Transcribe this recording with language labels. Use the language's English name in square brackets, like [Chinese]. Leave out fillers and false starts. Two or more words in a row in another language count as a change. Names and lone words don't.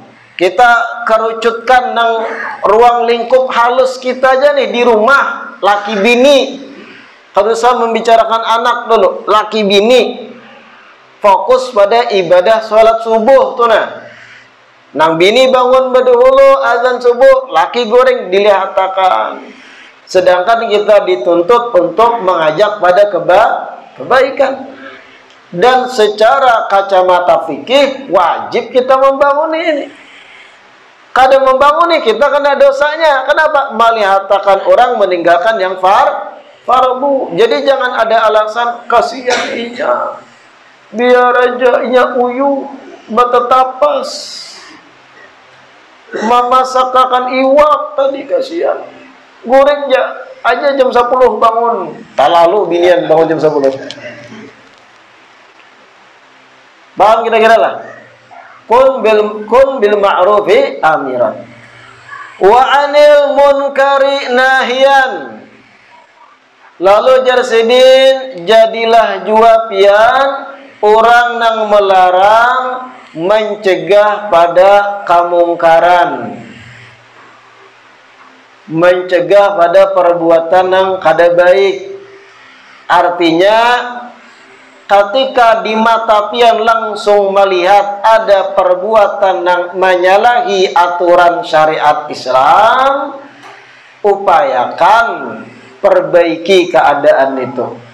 [Banjar] Kita kerucutkan nang ruang lingkup halus kita aja nih di rumah, laki bini. Kalau usah membicarakan anak dulu, laki bini. Fokus pada ibadah sholat subuh tuh nah. Nang bini bangun berdahulu azan subuh, laki goreng dilihatakan. [Indonesian] Sedangkan kita dituntut untuk mengajak pada kebaikan. Dan secara kacamata fikih wajib kita membangun ini. Kadang membangun nih kita kena dosanya. Kenapa? Melihatkan orang meninggalkan yang fardu. [Banjar] Jadi jangan ada alasan kasihan inya. Biar aja inya uyuh betetapas. Mama sakakan iwak tadi kasihan. Goreng aja jam 10 bangun. Tak lalu binian bangun jam 10. [Indonesian] Paham kira-kira lah. [Arabic] كن بالمعروف آمرا وعن المنكر ناهيا. [Banjar] Lalu jarsidin jadilah jua pian orang nang melarang mencegah pada kamungkaran, mencegah pada perbuatan yang kada baik. Artinya ketika di mata pian langsung melihat ada perbuatan yang menyalahi aturan syariat Islam, upayakan perbaiki keadaan itu.